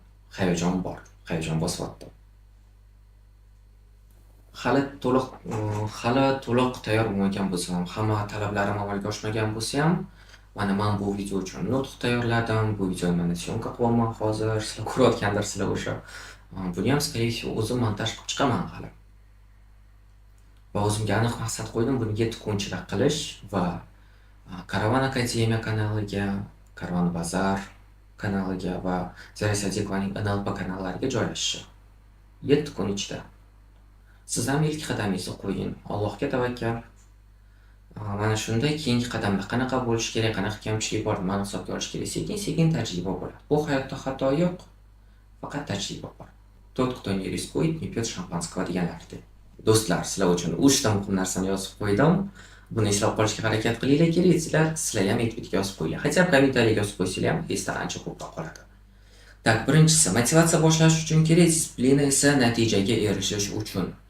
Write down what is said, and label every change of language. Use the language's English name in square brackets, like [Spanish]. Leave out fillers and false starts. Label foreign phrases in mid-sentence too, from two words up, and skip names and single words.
[Uzbek] Hayajon bor. Hayajon bosyapti. Hali to'liq tayyor bo'lmagan bo'lsam, hamma talablarim amalga oshmagan bo'lsa ham, mana men bu video uchun nutq tayyorladim. Bu videoni mana syomka qilyapman hozir. Sizlar ko'rayotgandirsizlar o'sha. Buni ham [Russian] skорее всего [Uzbek] o'zim montaj qilib chiqaman hali. Va o'zimga aniq maqsad qo'ydim, buni 7 kun ichida qilish va Karavan Akademiya kanaliga, Karvon Bazar kanaliga va Zarya Sadiqovaning NLP kanallariga joylashish. 7 kun ichida. Siz ham ilk qadamingizni qo'ying. Allohga tavakkal. Mana shunda keyingi qadamda qanaqa bo'lish kerak, qanaqa kamchilik bor, nimani hisobga olish kerak, sekin-sekin tajriba bo'ladi. Bu hayotda xato yo'q, faqat tajriba bor. [Russian] Тот, кто не рискует, не пьет шампанского deganlardek. [Uzbek] Do'stlar, sizlar uchun 3 ta muhim narsani yozib qo'ydim. Buni eslab qolishga harakat qilinglar, kelaysizlar. Sizlar ham aytib yozib qo'yinglar. Hatto kommentariyga yozib qo'ysanglar ham esda ancha ko'proq qoladi. Tak, birinchisi, motivatsiya boshlash uchun kerak, disiplina esa natijaga erishish uchun.